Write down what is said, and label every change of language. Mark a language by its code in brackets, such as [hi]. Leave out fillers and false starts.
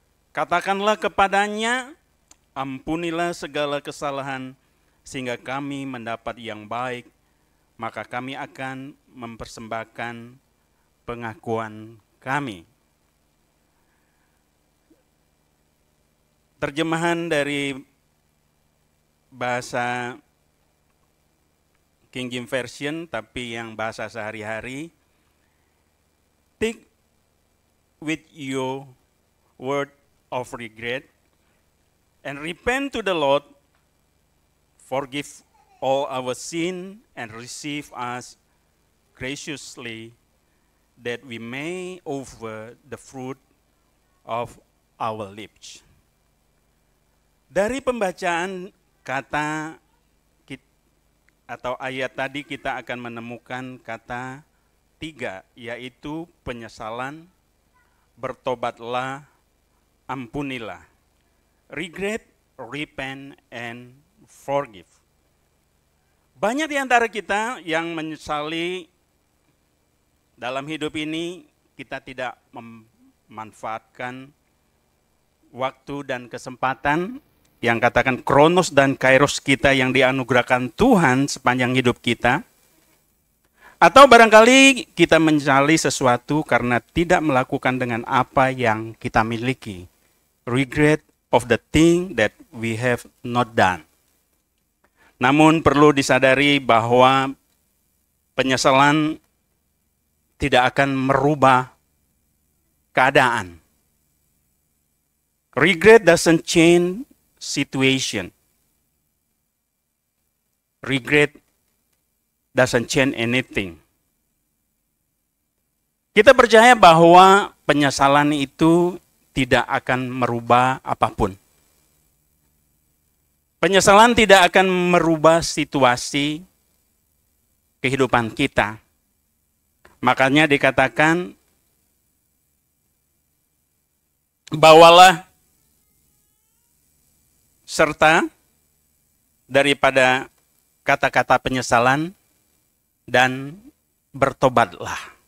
[id] Katakanlah kepadanya, ampunilah segala kesalahan, sehingga kami mendapat yang baik, maka kami akan mempersembahkan pengakuan kami. Terjemahan dari bahasa King James Version, tapi yang bahasa sehari-hari. [en] Take with you word of regret, and repent to the Lord, forgive all our sin, and receive us graciously, that we may offer the fruit of our lips. [id] Dari pembacaan kata atau ayat tadi kita akan menemukan kata 3, yaitu penyesalan, bertobatlah, ampunilah. [en] Regret, repent, and forgive. [id] Banyak di antara kita yang menyesali dalam hidup ini, kita tidak memanfaatkan waktu dan kesempatan yang katakan kronos dan kairos kita yang dianugerahkan Tuhan sepanjang hidup kita. Atau barangkali kita menyesali sesuatu karena tidak melakukan dengan apa yang kita miliki. [en] Regret of the thing that we have not done. [id] Namun perlu disadari bahwa penyesalan tidak akan merubah keadaan. [en] Regret doesn't change situation. Regret doesn't change anything. [id] Kita percaya bahwa penyesalan itu tidak akan merubah apapun. Penyesalan tidak akan merubah situasi kehidupan kita. Makanya dikatakan, bawalah serta daripada kata-kata penyesalan dan bertobatlah.